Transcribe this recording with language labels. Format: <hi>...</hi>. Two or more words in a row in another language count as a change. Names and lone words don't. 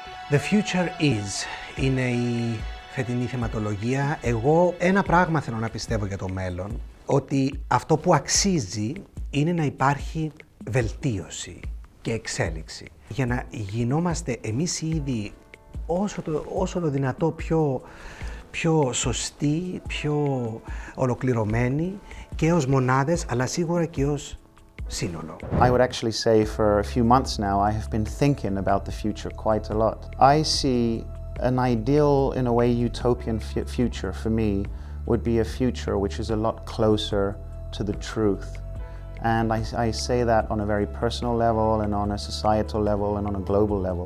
<en>The future is</en> <el>είναι η φετινή θεματολογία. Εγώ ένα πράγμα θέλω να πιστεύω για το μέλλον, ότι αυτό που αξίζει είναι να υπάρχει βελτίωση και εξέλιξη. Για να γινόμαστε εμείς ήδη όσο το δυνατό πιο σωστοί, πιο ολοκληρωμένοι και ως μονάδες, αλλά σίγουρα και ως σύνολο.</el> <en>I would actually say for a few months now I have been thinking about the future quite a lot. I see an ideal, in a way, utopian future for me would be a future which is a lot closer to the truth. And I say that on a very personal level and on a societal level and on a global level.</en>